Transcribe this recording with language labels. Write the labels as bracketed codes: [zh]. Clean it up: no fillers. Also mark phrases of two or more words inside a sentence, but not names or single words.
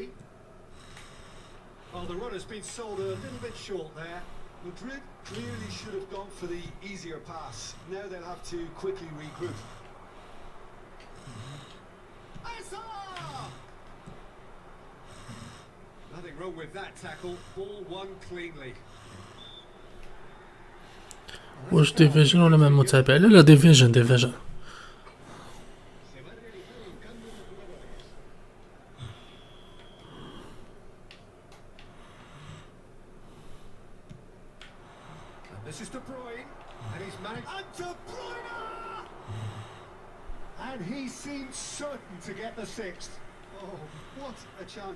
[en] Oh, the run has been sold a little bit short there. Madrid clearly should have gone for the easier pass. Now they'll have to quickly regroup. Nothing wrong with that tackle. Ball won cleanly. [ar] واش ديفيجن ولا ما متابع؟ لا ديفيجن ديفيجن. [es] Se va a realizar un cambio de jugadores. [en] And this is De Bruyne, and he's managed. And De Bruyne! And he seemed certain to get the sixth. Oh, what a chance.